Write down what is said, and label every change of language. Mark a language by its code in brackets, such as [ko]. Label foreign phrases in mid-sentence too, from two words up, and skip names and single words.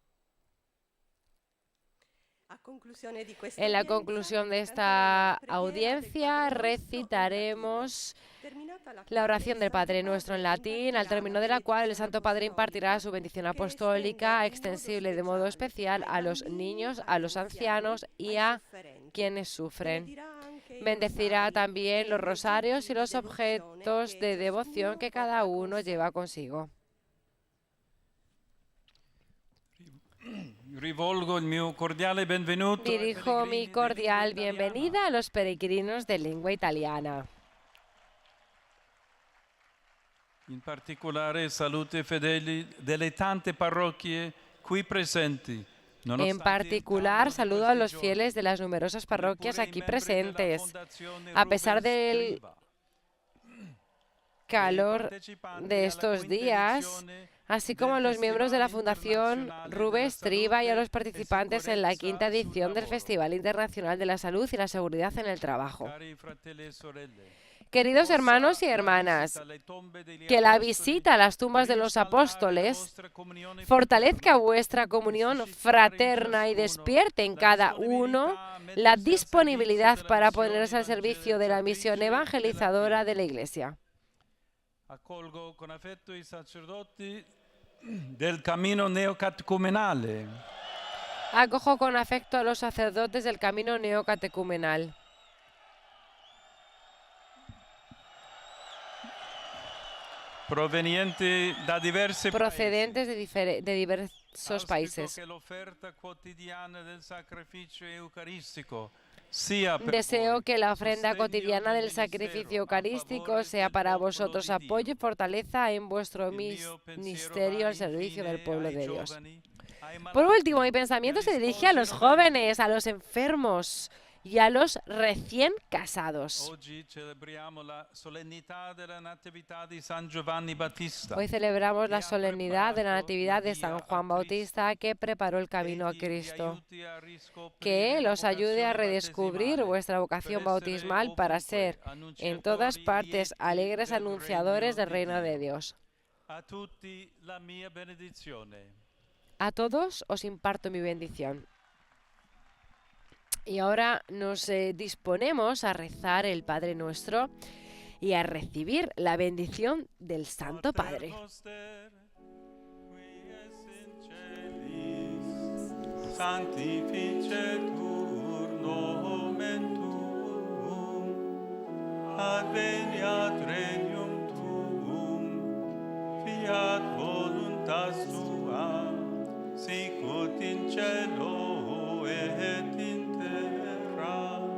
[es] En la conclusión de esta audiencia recitaremos la oración del Padre Nuestro en latín, al término de la cual el Santo Padre impartirá su bendición apostólica, extensible de modo especial a los niños, a los ancianos y a quienes sufren. Bendecirá también los rosarios y los objetos de devoción que cada uno lleva consigo. [it] Rivolgo il mio cordiale benvenuto ai [es] Dirijo mi [it] pellegrini di [es] cordial [it] lingua italiana. [es] bienvenida a los peregrinos de lengua italiana. [it] In particolare saluto i fedeli delle tante parrocchie qui presenti. [es] En particular, saludo a los fieles de las numerosas parroquias aquí presentes. A pesar del calor de estos días, así como a los miembros de la Fundación Rubens Triva y a los participantes en la quinta edición del Festival Internacional de la Salud y la Seguridad en el Trabajo. Queridos hermanos y hermanas, que la visita a las tumbas de los apóstoles fortalezca vuestra comunión fraterna y despierte en cada uno la disponibilidad para ponerse al servicio de la misión evangelizadora de la Iglesia. [it] Accolgo con affetto i sacerdoti del camino neocatecumenale. [es] Acojo con afecto a los sacerdotes del camino neocatecumenal. [it] Provenienti da diversi [es] procedentes de diversos países. [it] che l'offerta quotidiana del sacrificio eucaristico sia per [es] Deseo [it] voi [es] que la ofrenda [it] sostegno [es] cotidiana [it] del [es] del sacrificio [it] ministero a [es] eucarístico [it] favore [es] sea [it] del [es] para [it] popolo [es] vosotros [it] di Dio. [es] apoyo y fortaleza en vuestro [it] Il mio pensiero [es] ministerio [it] va [es] al servicio del [it] infine [es] pueblo [it] ai [es] de Dios. [it] giovani, ai [es] Por [it] malati, [es] último, mi pensamiento [it] agli [es] se dirige a los [it] sposi noveni. [es] jóvenes, a los enfermos y a los recién casados. [it] Oggi celebriamo la solennità della Natività di San Giovanni Battista. [es] Hoy celebramos la [it] que ha [es] solemnidad de la [it] preparato [es] Natividad de [it] la [es] San [it] vía [es] Juan [it] a Cristo. [es] Bautista, que preparó el camino a [it] Egli vi [es] Cristo. [it] aiuti a riscoprire [es] Que Él [it] la [es] os ayude a [it] vocazione [es] redescubrir [it] battesimale, [es] vuestra vocación [it] per [es] bautismal [it] essere [es] para [it] ovunque [es] ser en todas [it] annunciatori [es] partes [it] lieti [es] alegres [it] del [es] anunciadores del [it] regno [es] reino [it] di [es] de [it] Dio. [es] Dios. [it] A tutti la mia benedizione. [es] A todos os imparto mi bendición. Y ahora nos disponemos a rezar el Padre Nuestro y a recibir la bendición del Santo Padre. [la] Noster, qui es in celis, sanctificetur nomen tuum, adveniat regnum tuum, fiat voluntas tua, sicut in cielo et in terra.